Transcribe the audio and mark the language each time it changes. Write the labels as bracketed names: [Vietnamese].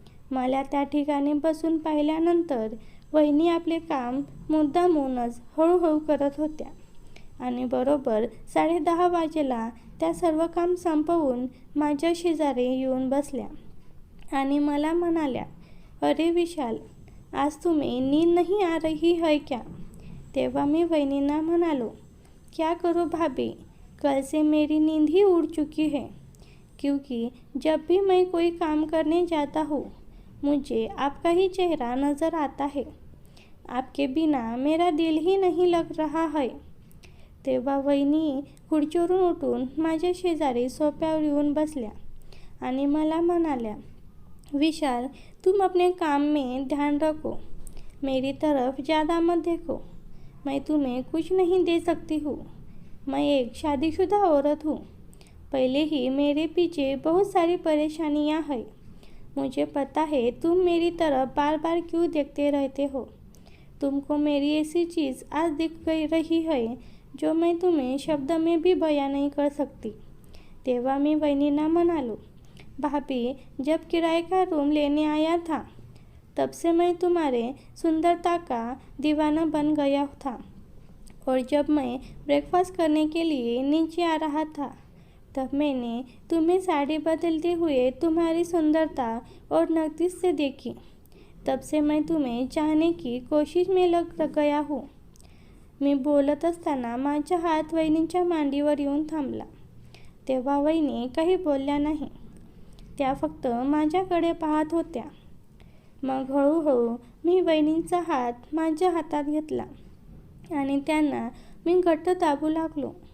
[Marathi] मला त्या ठिकाणी बसून पाहिल्यानंतर वहिनी आपले काम मुद्दामूनच हळूहळू करत होत्या आणि बरोबर 10:30 वाजेला त्या सर्व काम संपवून माझ्या शेजारी येऊन बसल्या आणि मला म्हणाल्या, [Hindi] "अरे विशाल, आज तुम्हें नींद नहीं आ रही है क्या?" [Marathi] तेव्हा मी वहिनींना म्हणालो, [Hindi] "क्या करूँ भाभी, कल से मेरी नींद ही उड़ चुकी है, क्योंकि जब भी मैं कोई काम करने जाता हूँ मुझे आपका ही चेहरा नज़र आता है. आपके बिना मेरा दिल ही नहीं लग रहा है." [Marathi] तेव्हा वहिनी खुर्चीवरून उठून माझ्या शेजारी सोफ्यावर येऊन बसल्या आणि मला म्हणाल्या, [Hindi] "विशाल, तुम अपने काम में ध्यान रखो, मेरी तरफ ज़्यादा मत देखो. मैं तुम्हें कुछ नहीं दे सकती हूँ. मैं एक शादीशुदा औरत हूँ. पहले ही मेरे पीछे बहुत सारी परेशानियाँ हैं. मुझे पता है तुम मेरी तरफ बार बार क्यों देखते रहते हो. तुमको मेरी ऐसी चीज़ आज दिख गई रही है जो मैं तुम्हें शब्द में भी बयां नहीं कर सकती." [Marathi] तेव्हा मी वहिनींना म्हणालो, [Hindi] "भाभी, जब किराए का रूम लेने आया था तब से मैं तुम्हारे सुंदरता का दीवाना बन गया था, और जब मैं ब्रेकफास्ट करने के लिए नीचे आ रहा था तब मैंने तुम्हें साड़ी बदलते हुए तुम्हारी सुंदरता और नज़दीक से देखी. तब से मैं तुम्हें चाहने की कोशिश में लग गया हूँ." [Marathi] मी बोलत असताना माझा हात वहिनींच्या मांडीवर येऊन थांबला. तेव्हा वहिनी काही बोलल्या नाही. त्या फक्त माझ्याकडे पाहत होत्या. मग हळूहळू मी वहिनींचा हात माझ्या हातात घेतला आणि त्यांना मी घट्ट दाबू लागलो.